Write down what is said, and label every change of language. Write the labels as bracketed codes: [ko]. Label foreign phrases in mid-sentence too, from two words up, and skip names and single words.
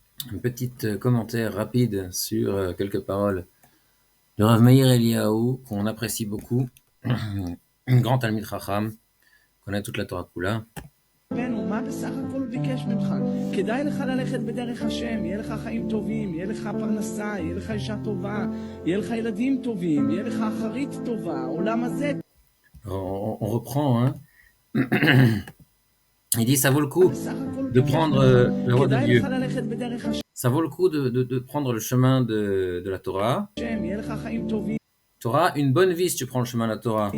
[fr] Un petit commentaire rapide sur quelques paroles de Rav Meir Eliyahu, qu'on apprécie beaucoup, un grand [he] תלמיד חכם, [fr] connaît toute la [he] תורה כולה. מה בסך הכל ביקש ממך? כדאי לך ללכת בדרך השם, יהיה לך חיים טובים, יהיה לך פרנסה, יהיה לך אישה טובה, יהיה לך ילדים טובים, יהיה לך אחרית טובה, עולם הזה. [fr] On reprend, hein. Il dit, ça vaut le coup de prendre la voie de Dieu. Ça vaut le coup de prendre le chemin de la Torah. Tu auras une bonne vie si tu prends le chemin de la Torah.